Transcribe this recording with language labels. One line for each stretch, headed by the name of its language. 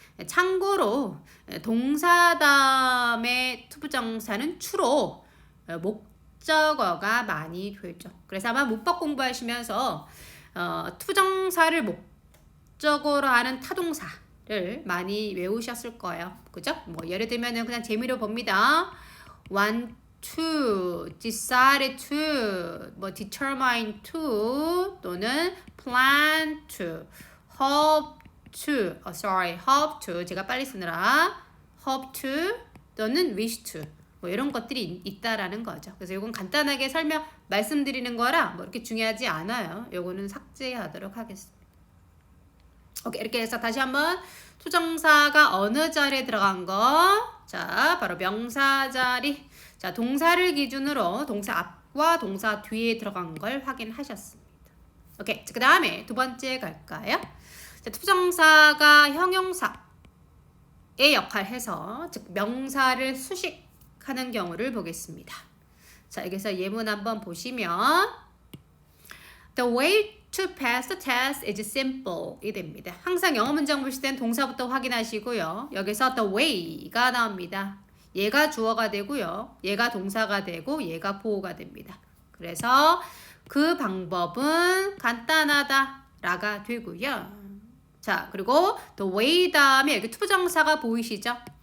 Korean: 참고로 동사 다음에 투부정사는 주로 목적어가 많이 되죠. 그래서 아마 문법 공부하시면서 투정사를 목적어로 하는 타동사를 많이 외우셨을 거예요. 그죠? 뭐 예를 들면은 그냥 재미로 봅니다. want to, decided to, 뭐 determined to 또는 plan to, hope to, hope to 제가 빨리 쓰느라 hope to 또는 wish to 뭐 이런 것들이 있다라는 거죠. 그래서 이건 간단하게 말씀드리는 거라 뭐 이렇게 중요하지 않아요. 요거는 삭제하도록 하겠습니다. 오케이, 이렇게 해서 다시 한번 투정사가 어느 자리에 들어간 거? 자, 바로 명사 자리. 자, 동사를 기준으로 동사 앞과 동사 뒤에 들어간 걸 확인하셨습니다. 오케이, 그 다음에 두 번째 갈까요? 자, 투정사가 형용사의 역할을 해서 즉 명사를 수식하는 경우를 보겠습니다. 자, 여기서 예문 한번 보시면
English: The way to pass the test is simple 이 됩니다.
Korean: 항상 영어 문장 보실 땐 동사부터 확인하시고요. 여기서 the way가 나옵니다. 얘가 주어가 되고요. 얘가 동사가 되고 얘가 보어가 됩니다. 그래서 그 방법은 간단하다라가 되고요. 자, 그리고 the way 다음에 여기 투부정사가 보이시죠?